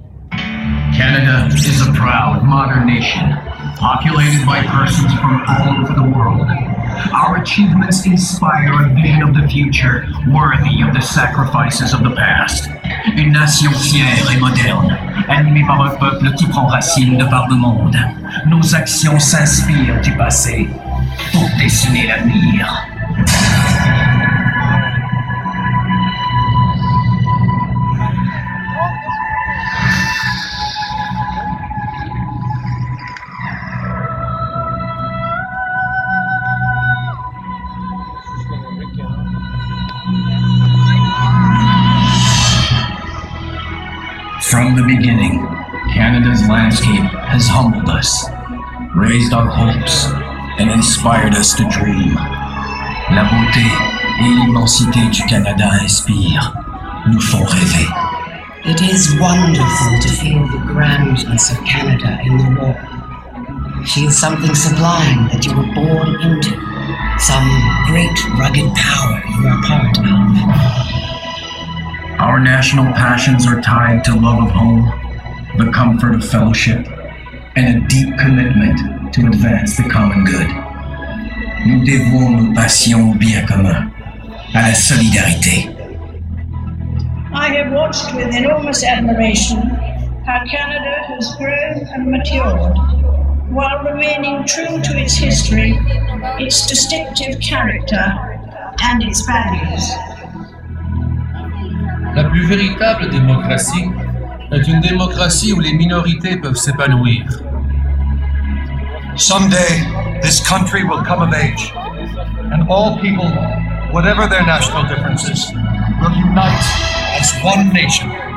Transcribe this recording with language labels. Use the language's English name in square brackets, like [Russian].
[English] Canada is a proud, modern nation, populated by persons from all over the world. Our achievements inspire a vision of the future worthy of the sacrifices of the past. [French] Une nation fière et moderne, animée par un peuple qui prend racine de par le monde. Nos actions s'inspirent du passé pour dessiner l'avenir. [English] From the beginning, Canada's landscape has humbled us, raised our hopes, and inspired us to dream. [French] La beauté et l'immensité du Canada inspirent, nous font rêver. [English] It is wonderful to feel the grandness of Canada in the war. Feel something sublime that you were born into, some great rugged power you are part of. Our national passions are tied to love of home, the comfort of fellowship, and a deep commitment to advance the common good. [French] Nous dévouons nos passions au bien commun, à la solidarité. [English] I have watched with enormous admiration how Canada has grown and matured, while remaining true to its history, its distinctive character, and its values. [French] La plus véritable démocratie est une démocratie où les minorités peuvent s'épanouir. [English] Someday, this country will come of age, and all people, whatever their national differences, will unite as one nation.